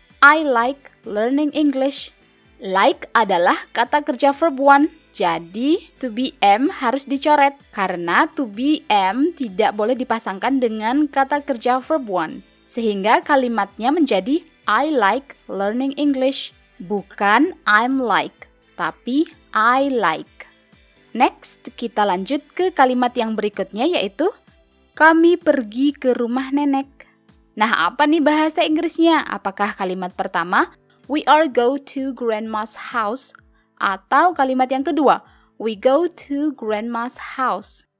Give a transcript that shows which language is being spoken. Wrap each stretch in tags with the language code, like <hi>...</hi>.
<en>I like learning English.</en> <id>Like adalah kata kerja verb 1. Jadi, to be am harus dicoret karena to be am tidak boleh dipasangkan dengan kata kerja verb 1. Sehingga kalimatnya menjadi</id> <en>I like learning English. Bukan I'm like, tapi I like.</en> <id>Next, kita lanjut ke kalimat yang berikutnya yaitu kami pergi ke rumah nenek. Nah, apa nih bahasa Inggrisnya? Apakah kalimat pertama</id> <en>we are go to grandma's house?</en> <id>Atau kalimat yang kedua,</id> <en>we go to grandma's house.</en>